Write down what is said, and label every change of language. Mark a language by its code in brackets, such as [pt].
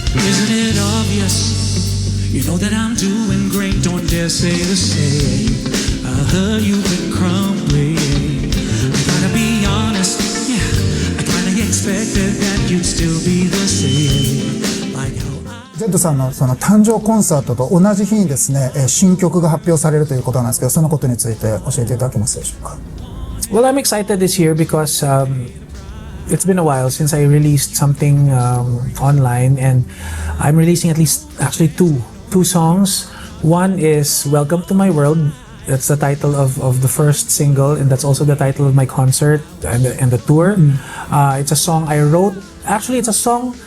[en] Isn't it obvious? You know that I'm doing great. Don't dare say the same. I heard you've been crumbling. I gotta be honest. Yeah, I kinda expected that you'd still be the same. Like how I [ja] ジェッドさんのその誕生コンサートと同じ日にですね、新曲が発表されるということなんですけど、そのことについて教えていただけますでしょうか？ [en] Well, I'm excited this year because it's been a while since I released something online, and I'm releasing at least actually two songs. One is Welcome to My World. That's the title of the first single, and that's also the title of my concert and the tour. It's a song I wrote. Actually, it's a song.